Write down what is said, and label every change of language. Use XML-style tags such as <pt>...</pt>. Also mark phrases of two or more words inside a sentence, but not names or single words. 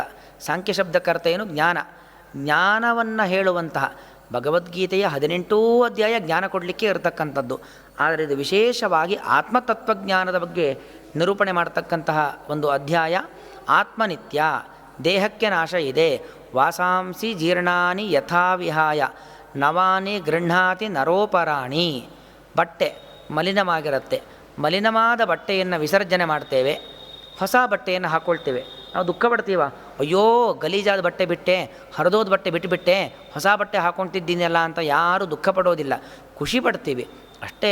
<kn>ಸಾಂಖ್ಯ ಶಬ್ದಕ್ಕೆ ಅರ್ಥ ಏನು, ಜ್ಞಾನವನ್ನು ಹೇಳುವಂತಹ ಭಗವದ್ಗೀತೆಯ 18 ಅಧ್ಯಾಯ ಜ್ಞಾನ ಕೊಡಲಿಕ್ಕೆ ಇರತಕ್ಕಂಥದ್ದು. ಆದರೆ ಇದು ವಿಶೇಷವಾಗಿ ಆತ್ಮತತ್ವಜ್ಞಾನದ ಬಗ್ಗೆ ನಿರೂಪಣೆ ಮಾಡತಕ್ಕಂತಹ ಒಂದು ಅಧ್ಯಾಯ. ಆತ್ಮನಿತ್ಯ, ದೇಹಕ್ಕೆ ನಾಶ ಇದೆ.</kn> <sa>ವಾಸಾಂಸಿ ಜೀರ್ಣಾನಿ ಯಥಾ ವಿಹಾಯ ನವಾನಿ ಗೃಹ್ಣಾತಿ ನರೋಪರಾಣಿ.</sa> <kn>ಬಟ್ಟೆ ಮಲಿನವಾಗಿರುತ್ತೆ, ಮಲಿನವಾದ ಬಟ್ಟೆಯನ್ನು ವಿಸರ್ಜನೆ ಮಾಡ್ತೇವೆ, ಹೊಸ ಬಟ್ಟೆಯನ್ನು ಹಾಕ್ಕೊಳ್ತೇವೆ. ನಾವು ದುಃಖ ಪಡ್ತೀವ, ಅಯ್ಯೋ ಗಲೀಜಾದ ಬಟ್ಟೆ ಬಿಟ್ಟೆ, ಹರಿದೋದ ಬಟ್ಟೆ ಬಿಟ್ಟುಬಿಟ್ಟೆ, ಹೊಸ ಬಟ್ಟೆ ಹಾಕ್ಕೊಳ್ತಿದ್ದೀನಲ್ಲ ಅಂತ ಯಾರೂ ದುಃಖ ಪಡೋದಿಲ್ಲ, ಖುಷಿ ಪಡ್ತೀವಿ ಅಷ್ಟೇ.</kn>